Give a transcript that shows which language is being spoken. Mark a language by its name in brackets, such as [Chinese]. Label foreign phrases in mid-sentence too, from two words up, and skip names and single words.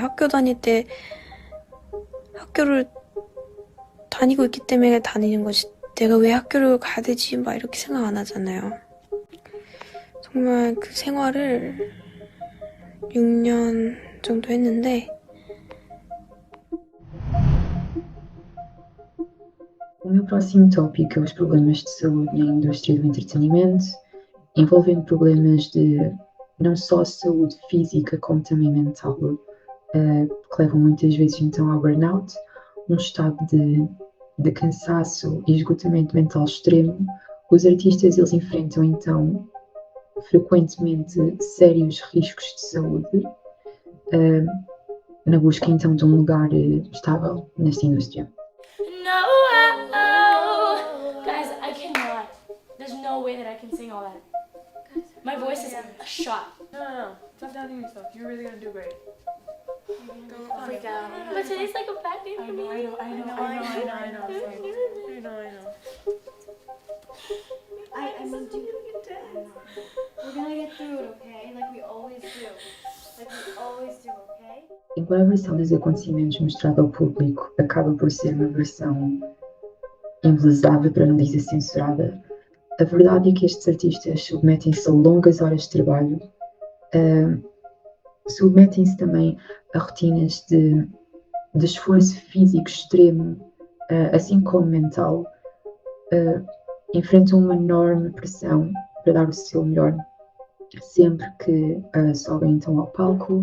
[Korean] 학교 다닐 때 학교를 다니고 있기 때문에 다니는 거지. 내가 왜 학교를 가야 되지? 막 이렇게 생각 안 하잖아요. 정말 그 생활을 6년 정도 했는데 [Portuguese] O meu próximo tópico é os problemas de saúde na indústria do entretenimento, envolvendo problemas de não só saúde física como também mental, que levam muitas vezes então ao burnout, um estado de cansaço e esgotamento mental extremo. Os artistas eles enfrentam então frequentemente sérios riscos de saúde na busca então de um lugar estável nesta indústria. [English] Guys, I cannot. There's no way that I can sing all that. My voice is shot. No. Stop doubting yourself. You're really gonna do great. Don't freak out. But today's like a bad day for me. I know. I mean, we're gonna get through it, okay? Like we always do. Okay? [Portuguese] Embora a versão dos acontecimentos mostrada ao público acaba por ser uma versão embelezada, para não dizer censurada, a verdade é que estes artistas submetem-se a longas horas de trabalho, submetem-se também a rotinas de esforço físico extremo, assim como mental, enfrentam uma enorme pressão para dar o seu melhor sempre que sobem então ao palco.